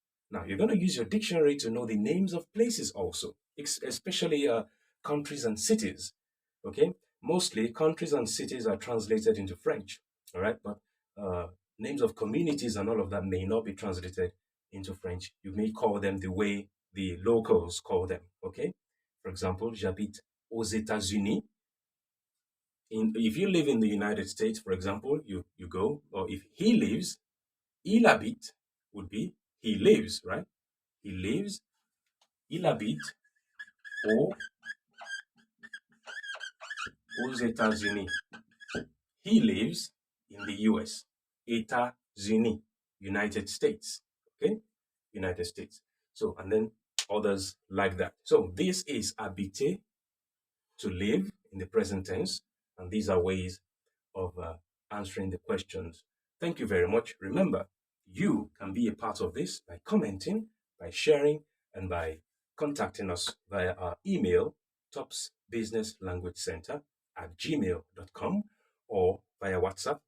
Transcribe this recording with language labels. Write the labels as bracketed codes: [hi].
[en] Now, you're going to use your dictionary to know the names of places also, especially countries and cities, okay? Mostly, countries and cities are translated into French, all right? But names of communities and all of that may not be translated into French. You may call them the way the locals call them, okay? For example, [fr] j'habite aux États-Unis. [en] If you live in the United States, for example, you go, or if he lives, [fr] il habite [en] would be he lives, right? He lives, [fr] il habite aux États-Unis. [en] He lives in the US. États-Unis, United States. Okay? United States. So, and then others like that. So, this is habiter, to live in the present tense. And these are ways of answering the questions. Thank you very much. Remember, you can be a part of this by commenting, by sharing, and by contacting us via our email, topsbusinesslanguagecenter@gmail.com, or via WhatsApp.